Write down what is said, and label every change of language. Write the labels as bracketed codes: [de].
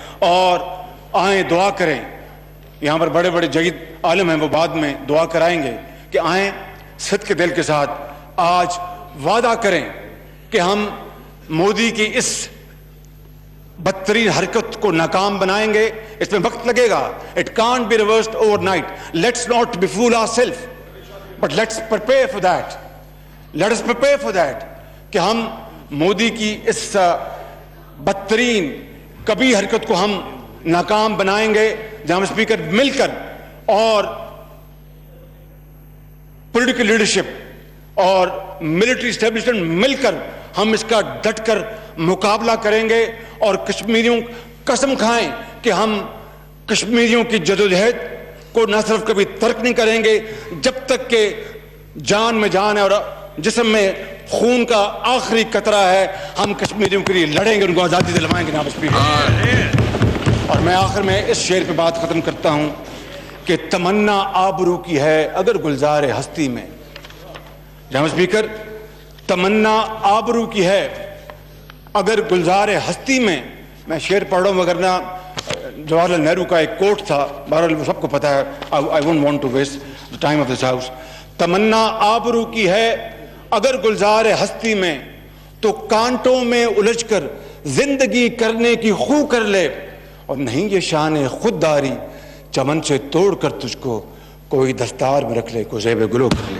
[ur] और आए दुआ करें, यहाँ पर बड़े बड़े जयीद आलम हैं, वो बाद में दुआ कराएंगे کہ آئیں صدق کے دل کے ساتھ آج وعدہ کریں کہ ہم مودی کی اس بدترین حرکت کو ناکام بنائیں گے. اس میں وقت لگے گا. [en] It can't be reversed overnight. Let's not befool ourselves, but let's prepare for that. Let us prepare for that [ur] کہ ہم مودی کی اس بدترین کبھی حرکت کو ہم ناکام بنائیں گے. جناب اسپیکر, مل کر اور پولیٹیکل لیڈرشپ اور ملٹری اسٹیبلشمنٹ مل کر ہم اس کا ڈٹ کر مقابلہ کریں گے, اور کشمیریوں قسم کھائیں کہ ہم کشمیریوں کی جدوجہد کو نہ صرف کبھی ترک نہیں کریں گے جب تک کہ جان میں جان ہے اور جسم میں خون کا آخری قطرہ ہے. ہم کشمیریوں کے لیے لڑیں گے, ان کو آزادی دلوائیں گے. جناب اسپیکر, اور میں آخر میں اس شعر پہ بات ختم کرتا ہوں کہ تمنا آبرو کی ہے اگر گلزار ہستی میں. جناب اسپیکر, تمنا آبرو کی ہے اگر گلزار ہستی میں. میں شعر پڑھ رہا ہوں وگرنہ جواہر لال نہرو کا ایک کوٹ تھا, بہرحال وہ سب کو پتا ہے. [en] I won't want to waste the time of this house. [ur] تمنا آبرو کی ہے اگر گلزار ہستی میں, تو کانٹوں میں الجھ کر زندگی کرنے کی خو کر لے, اور نہیں یہ شان خودداری چمن سے توڑ کر تجھ کو کوئی دستار میں رکھ لے, کو زیب گلو کر لے.